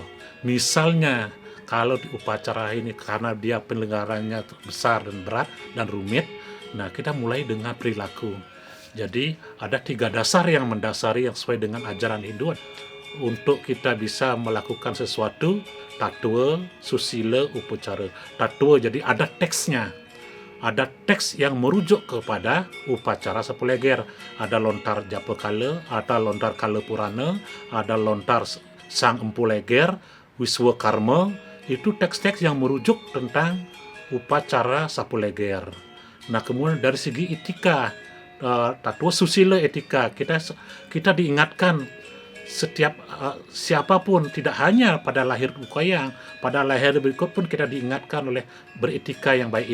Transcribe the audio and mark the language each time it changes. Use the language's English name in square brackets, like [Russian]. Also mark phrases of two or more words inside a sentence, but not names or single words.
[Indonesian] Misalnya kalau di upacara ini karena dia penyelenggaranya besar dan berat dan rumit, nah kita mulai dengan perilaku. Jadi ada 3 dasar yang mendasari yang sesuai dengan ajaran Hindu untuk kita bisa melakukan sesuatu: tattva, susila, upacara. Tattva jadi ada teksnya, ada teks yang merujuk kepada upacara sapu leger. Ada lontar japa kala, ada lontar kala purana, ada lontar sang empu leger, wiswa karma. Itu teks-teks yang merujuk tentang upacara sapu leger. Nah kemudian dari segi etika, tattva susila etika, kita diingatkan setiap siapapun, tidak hanya pada lahir wayang, pada lahir berikut pun kita diingatkan oleh beretika yang baik.